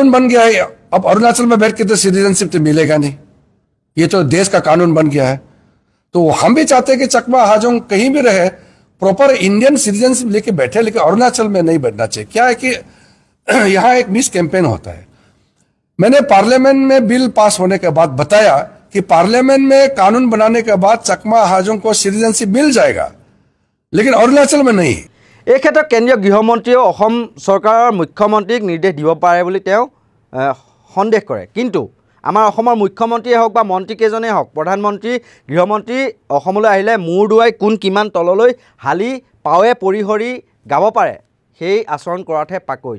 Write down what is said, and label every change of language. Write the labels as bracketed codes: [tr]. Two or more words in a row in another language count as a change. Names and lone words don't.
[hi] बन गया है अब अरुणाचल में बैठ के तो सिटीजनशिप तो मिलेगा नहीं ये तो देश का कानून बन गया है तो हम भी चाहते हैं कि चकमा हाजों कहीं भी रहे [en] proper Indian citizenship [hi] लेके बैठे लेकिन अरुणाचल में नहीं बैठना चाहिए क्या है कि यहाँ एक [en] mis campaign [hi] होता है मैंने पार्लियामेंट में बिल पास होने के बाद बताया कि पार्लियामेंट में कानून बनाने के बाद चकमा हाजों को सिटीजनशिप मिल जाएगा लेकिन अरुणाचल में नहीं [as] এই ক্ষেত্ৰত কেন্দ্ৰীয় গৃহমন্ত্ৰীয়ে অসম চৰকাৰৰ মুখ্যমন্ত্ৰীক নিৰ্দেশ দিব পাৰে বুলি তেওঁ সন্দেহ কৰে কিন্তু আমাৰ অসমৰ মুখ্যমন্ত্ৰীয়ে হওক বা মন্ত্ৰীকেইজনেই হওক প্ৰধানমন্ত্ৰী গৃহমন্ত্ৰী অসমলৈ আহিলে মূৰ দুৱাই কোন কিমান তললৈ হালি পাৱে পৰিহৰি গাব পাৰে সেই আচৰণ কৰাতহে পাকৈত